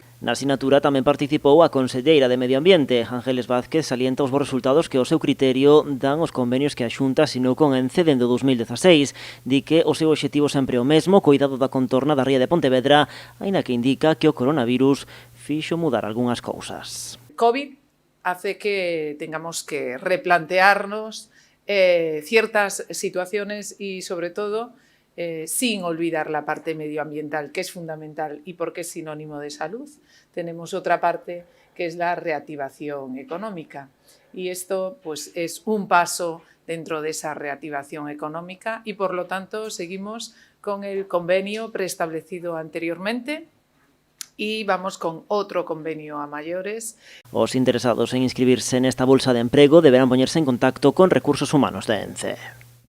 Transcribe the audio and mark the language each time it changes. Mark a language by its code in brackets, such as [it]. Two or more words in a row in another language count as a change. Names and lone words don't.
[gl] Na asignatura tamén participou a conselleira de Medio Ambiente. Ángeles Vázquez salienta os bons resultados que, ao seu criterio, dan os convenios que a Xunta asinou con Ence dende o 2016. Di que o seu obxectivo sempre é o mesmo, cuidado da contorna da ría de Pontevedra, aínda que indica que o coronavirus fixo mudar algunhas cousas. [es] COVID hace que tengamos que replantearnos ciertas situaciones y, sobre todo, sin olvidar la parte medioambiental, que es fundamental y porque es sinónimo de salud. Tenemos otra parte que es la reactivación económica y esto pues, es un paso dentro de esa reactivación económica y por lo tanto seguimos con el convenio preestablecido anteriormente y vamos con [gl] outro convenio a maiores. Os interesados en inscribirse nesta bolsa de emprego deberán poñerse en contacto con Recursos Humanos de Ence.